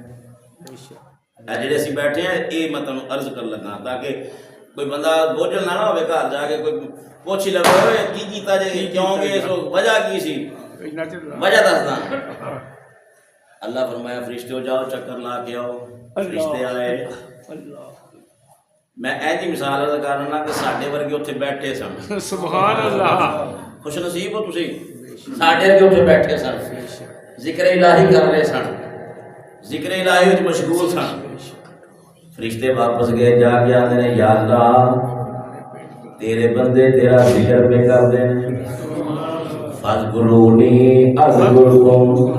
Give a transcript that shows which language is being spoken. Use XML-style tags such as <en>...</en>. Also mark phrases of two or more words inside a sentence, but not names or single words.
<pa>اے جڑے اسی بیٹھے ہیں یہ میں تانوں عرض کر لگا تاکہ کوئی بندہ بوجھل نہ ہوے گھر جا کے کوئی پوچھ ہی لگے ہوئے کی کیتا جے کیوں گے سو وجہ کی سی وجہ دسدا۔ اللہ فرمایا فرشتوں جاؤ چکر لا کے آؤ۔ فرشتے آئے۔ میں ایسی مثال عرض کرنا کہ ساڈے ورگے اتنے بیٹھے سن۔</pa> <ar>سبحان اللہ۔</ar> <pa>خوش نصیب ہو تسی، ساڈے ورگے اتنے بیٹھے سن، ذکر الہی کر رہے سن، ذکر الہی وچ مشغول سن۔ فرشتے واپس گئے جا کے آتے ہیں یا اللہ تیرے بندے تیرا ذکر پہ کر دیں،</pa> <ar>فاذکرونی اذکرکم۔</ar>